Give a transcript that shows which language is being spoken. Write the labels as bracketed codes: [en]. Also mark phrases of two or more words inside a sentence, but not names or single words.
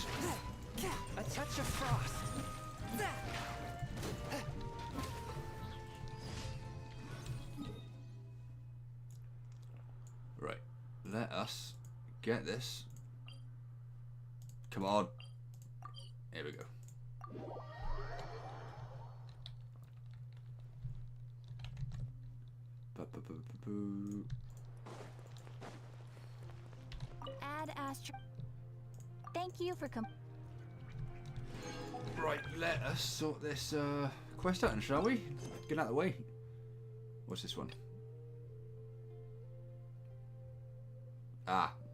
[en] a touch of frost. Right. Let us get this. Come on. Here we go. Ba-ba-ba-ba-boo. Add Astro. Thank you for Right, let us sort this quest out, shall we? Get out of the way. What's this one? Ah.